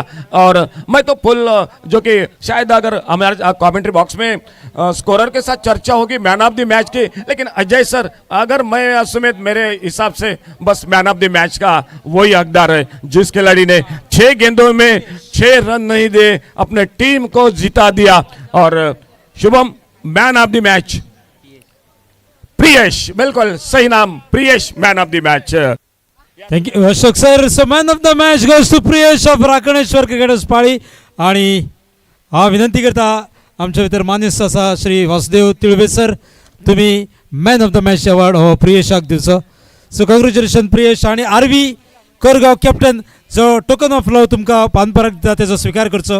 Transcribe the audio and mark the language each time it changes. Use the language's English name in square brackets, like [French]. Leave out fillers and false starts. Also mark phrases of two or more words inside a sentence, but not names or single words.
[Hindi] और मैं तो फुल जो कि शायद अगर हमारे कमेंट्री बॉक्स में स्कोरर के साथ चर्चा होगी [English] man of the match [Hindi] की, लेकिन अजय सर अगर मैं सुमित मेरे हिसाब से बस [English] man of the match [Hindi] का वही हकदार है जिस खिलाड़ी ने 6 गेंदों में 6 रन नहीं दे अपने टीम को जिता दिया। और शुभम [English] man of the match [Hindi] प्रियेश, बिल्कुल सही नाम प्रियेश, [English] man of the match. Thank you Ashok sir. So man of the match goes to Priyesh of Rakhneshwar Cricketers Pali. [Konkani] आणि हा विनंती करता आमच्या भितर मान्यस्त असा श्री वासुदेव तिळवे सर, तुम्ही [English] man of the match award [Konkani] हो प्रियेशाक दिवचो. [English] so congratulation [Konkani] प्रियेश. आणि आरवी कोरगाव कॅप्टन जो [English] token of love [Konkani] तुमकां पानपराक दिता तेजो स्वीकार करचो.